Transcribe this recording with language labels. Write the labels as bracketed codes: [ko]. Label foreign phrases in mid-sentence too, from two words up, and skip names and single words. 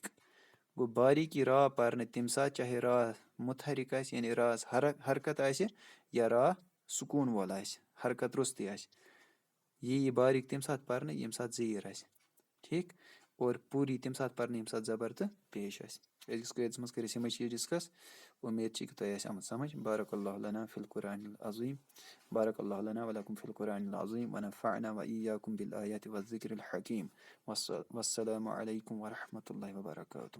[ks] گوٚو باریٖک یی را پرنہٕ تمہِ ساتہٕ چاہے را مُتحرِک آسہِ یعنی راس حرکت آسہِ یا را سکوٗن وول آسہِ حرکت روٚستُے آسہِ. یہِ باریٖک تمہِ ساتہٕ پرنہٕ ییٚمہِ ساتہٕ زیٖر آسہِ ٹھیٖک. اور پُر یی تمہِ ساتہٕ پرنہٕ ییٚمہِ ساتہٕ زبر تہٕ پیش آسہِ. أزکِس قٲیدس منٛز کٔر اَسہِ یِمے چیٖز ڈسکس. اُمید چھِ کہِ تۄہہِ آسہِ آمُت سمجھ. [ar] بارک اللہ لنا فی القرآن العظیٖم. بارک اللہ لنا ولکم فی القرآن العظیٖم ونفعنا وإیاکم بالآیات والذکر الحکیم. والسلام علیکم ورحمۃ اللہ وبرکاتہ.